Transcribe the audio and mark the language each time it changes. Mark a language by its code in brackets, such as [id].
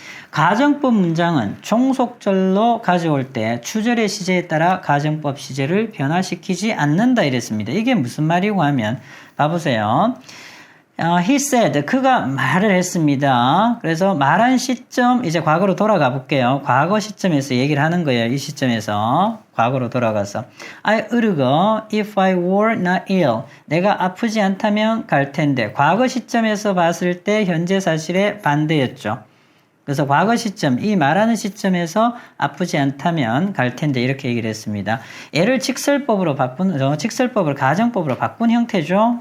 [ko] 가정법 문장은 종속절로 가져올 때 추절의 시제에 따라 가정법 시제를 변화시키지 않는다 이랬습니다. 이게 무슨 말이고 하면 봐보세요. [en] He said, [ko] 그가 말을 했습니다. 그래서 말한 시점, 이제 과거로 돌아가 볼게요. 과거 시점에서 얘기를 하는 거예요. 이 시점에서. 과거로 돌아가서. [en] I would go if I were not ill. [ko] 내가 아프지 않다면 갈 텐데. 과거 시점에서 봤을 때 현재 사실의 반대였죠. 그래서 과거 시점, 이 말하는 시점에서 아프지 않다면 갈 텐데 이렇게 얘기를 했습니다. 얘를 직설법으로 직설법을 가정법으로 바꾼 형태죠.